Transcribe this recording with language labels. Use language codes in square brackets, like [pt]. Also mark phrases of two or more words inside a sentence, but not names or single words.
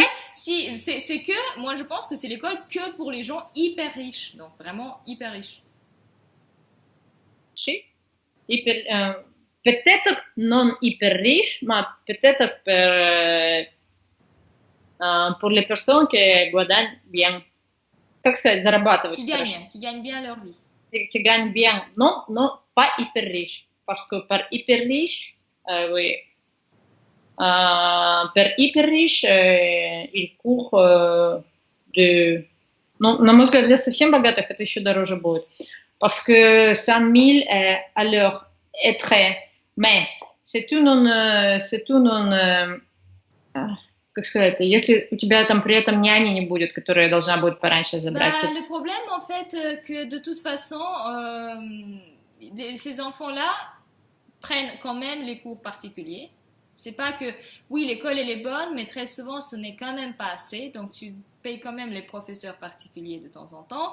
[fr] fait, si, c'est que, moi je pense que c'est l'école que pour les gens hyper riches. Donc vraiment hyper riches. Peut-être non hyper riche, mais peut-être pour les personnes qui gagnent bien. [ru] Как сказать, зарабатывают. [fr] Qui gagnent bien leur vie. Qui gagnent bien. Non, pas hyper riche. Parce que par hyper riche, oui. Par hyper riche, il court de... [ru] Ну, на мой взгляд, для совсем богатых это еще дороже будет. [fr] Parce que 100 000 à l'heure est très... Mais c'est [ru] как сказать, если у тебя там при этом няни не будет, которая должна будет пораньше забрать. [fr] Le problème, en fait, que de toute façon, ces enfants-là prennent quand même les cours particuliers. C'est pas que, oui, l'école elle est bonne, mais très souvent ce n'est quand même pas assez. Donc tu payes quand même les professeurs particuliers de temps en temps.